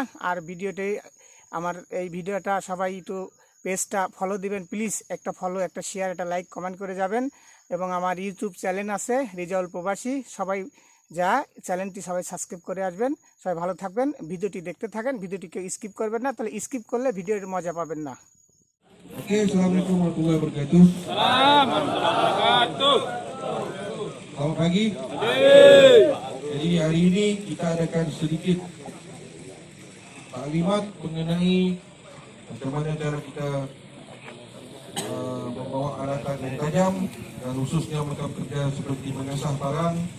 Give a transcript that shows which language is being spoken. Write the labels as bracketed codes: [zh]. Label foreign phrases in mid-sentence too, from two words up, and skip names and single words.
[bn] আর ভিডিওটি আমার এই ভিডিওটা সবাই একটু পেজটা ফলো দিবেন প্লিজ, একটা ফলো, একটা শেয়ার, একটা লাইক, কমেন্ট করে যাবেন। এবং আমার ইউটিউব চ্যানেল আছে রিজাউল প্রবাসী, সবাই যা চ্যানেলটি সবাই সাবস্ক্রাইব করে আসবেন। সবাই ভালো থাকবেন, ভিডিওটি দেখতে থাকেন, ভিডিওটিকে স্কিপ করবেন না, তাহলে স্কিপ করলে ভিডিওর মজা পাবেন না। [ar] Oke, السلام عليكم ورحمة الله وبركاته. [ms] Selamat pagi. Jadi hari ini kita adakan sedikit taklimat mengenai macam mana cara kita membawa alatan yang tajam dan khususnya macam kerja seperti mengasah barang.